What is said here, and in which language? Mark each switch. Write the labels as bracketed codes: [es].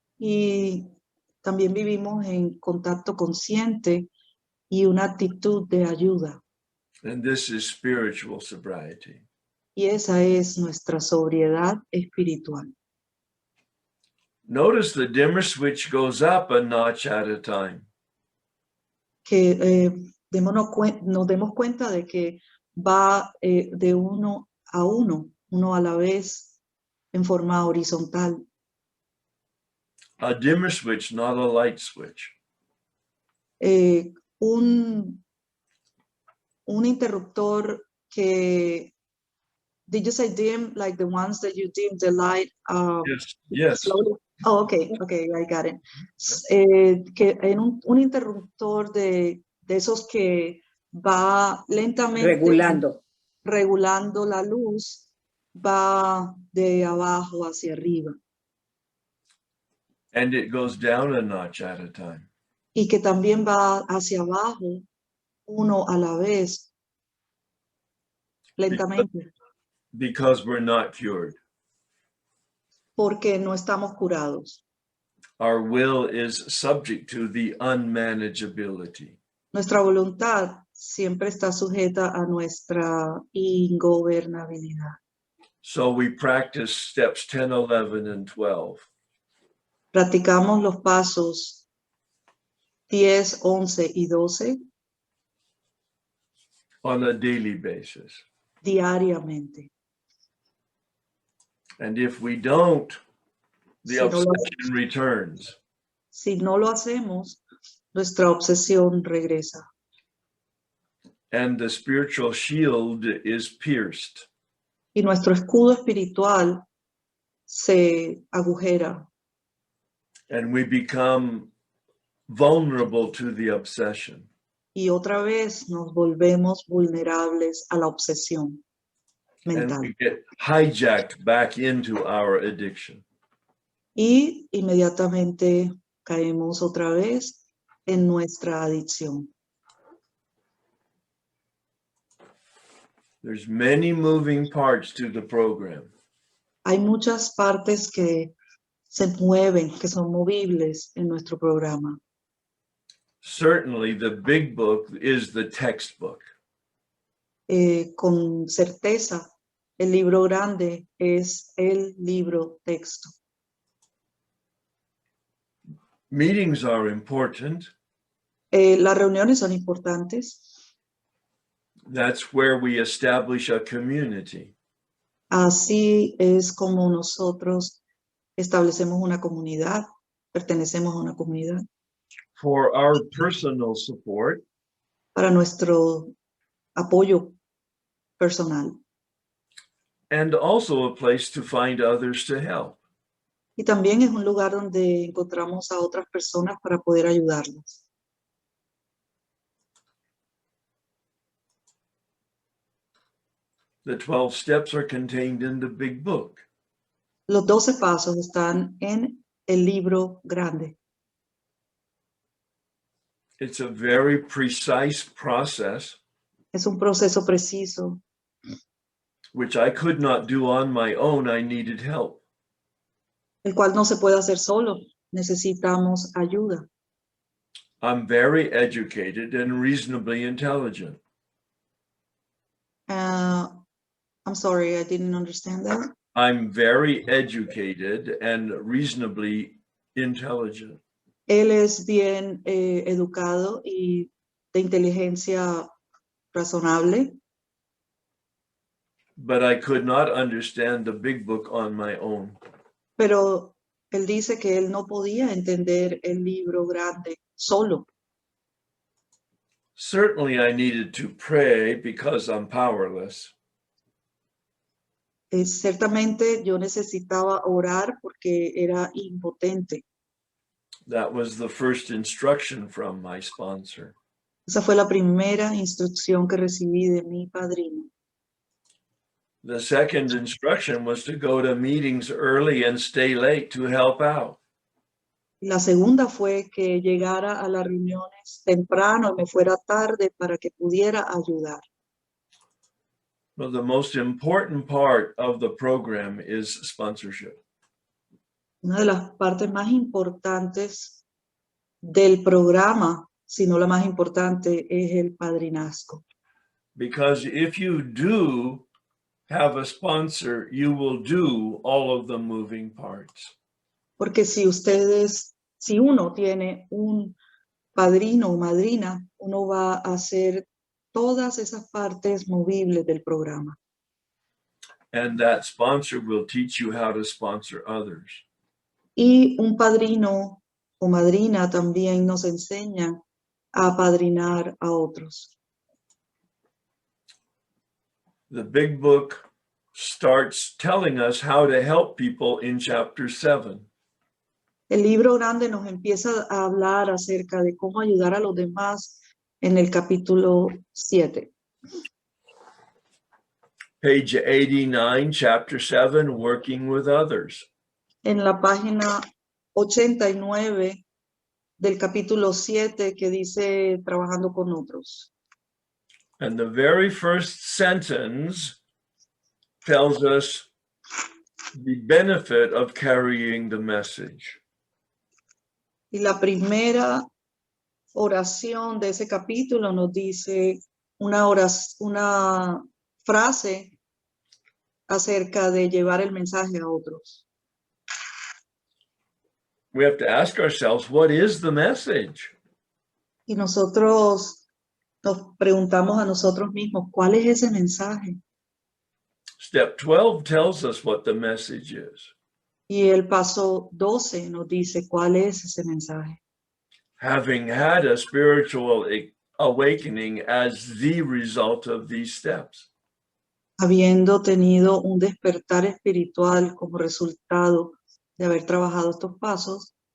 [es] Y también vivimos en contacto consciente y una actitud de ayuda. [en] And this is spiritual sobriety. [es] Y esa es nuestra sobriedad espiritual. [en] Notice the dimmer switch goes up a notch at a time. [es] Que nos demos cuenta de que va de uno a la vez, en forma horizontal. [en] A dimmer switch, not a light switch. [es] Un interruptor que, [en] did you say dim, like the ones that you dim the light? Yes. Slowly? Oh, okay, I got it. [es] Que en un interruptor de esos que va lentamente regulando la luz, va de abajo hacia arriba. [en] And it goes down a notch at a time. [es] Y que también va hacia abajo, uno a la vez, lentamente. [en] Because we're not cured. [es] Porque no estamos curados. [en] Our will is subject to the unmanageability. [es] Nuestra voluntad siempre está sujeta a nuestra ingobernabilidad. [en] So we practice steps 10, 11, and 12. [es] Practicamos los pasos 10, 11 y 12 [en] on a daily basis. [es] diariamente. [en] And if we don't, the obsession returns. [es] Si no lo hacemos, nuestra obsesión regresa. [en] And the spiritual shield is pierced. [es] Y nuestro escudo espiritual se agujera. [en] And we become vulnerable to the obsession. [es] Y otra vez nos volvemos vulnerables a la obsesión mental. [en] And we get hijacked back into our addiction. [es] Y inmediatamente caemos otra vez en nuestra adicción. [en] There's many moving parts to the program. [es] Hay muchas partes que se mueven, que son movibles en nuestro programa. [en] Certainly, the big book is the textbook. [es] Con certeza, el libro grande es el libro texto. [en] Meetings are important. [es] Las reuniones son importantes. [en] That's where we establish a community. [es] Así es como nosotros establecemos una comunidad, pertenecemos a una comunidad. [en] For our personal support, [es] Para nuestro apoyo personal. [en] and also a place to find others to help. [es] Y también es un lugar donde encontramos a otras personas para poder ayudarlas. [en] The 12 steps are contained in the big book. [es] Los 12 pasos están en el libro grande. [en] It's a very precise process, [es] Es un proceso preciso, [en] which I could not do on my own. I needed help. [es] el cual no se puede hacer solo. Necesitamos ayuda. [en] I'm very educated and reasonably intelligent. I'm sorry, I didn't understand that. I'm very educated and reasonably intelligent. [es] Él es bien educado y de inteligencia razonable, [en] But I could not understand the big book on my own. [es] pero él dice que él no podía entender el libro grande solo. [en] Certainly, I needed to pray because I'm powerless. [es] Ciertamente yo necesitaba orar porque era impotente. [en] That was the first instruction from my sponsor. [es] Esa fue la primera instrucción que recibí de mi padrino. [en] The second instruction was to go to meetings early and stay late to help out. [es] La segunda fue que llegara a las reuniones temprano y me fuera tarde para que pudiera ayudar. [en] Well, the most important part of the program is sponsorship. [es] Una de las partes más importantes del programa, si no la más importante, es el padrinazgo. [en] Because if you do have a sponsor, you will do all of the moving parts. [es] Porque si uno tiene un padrino o madrina, uno va a hacer todas esas partes movibles del programa. [en] And that sponsor will teach you how to sponsor others. [es] Y un padrino o madrina también nos enseña a apadrinar a otros. [en] The big book starts telling us how to help people in chapter 7. [es] El libro grande nos empieza a hablar acerca de cómo ayudar a los demás en el capítulo 7. [en] Page 89, chapter 7, working with others. [es] En la página 89 del capítulo 7 que dice trabajando con otros. [en] And the very first sentence tells us the benefit of carrying the message. [es] Y la primera oración de ese capítulo nos dice una frase acerca de llevar el mensaje a otros. [en] We have to ask ourselves, what is the message? [es] Y nosotros nos preguntamos a nosotros mismos, ¿cuál es ese mensaje? [en] Step 12 tells us what the message is. [es] Y el paso 12 nos dice cuál es ese mensaje. [en] Having had a spiritual awakening as the result of these steps. [es] Habiendo tenido un despertar espiritual como resultado de haber trabajado estos pasos,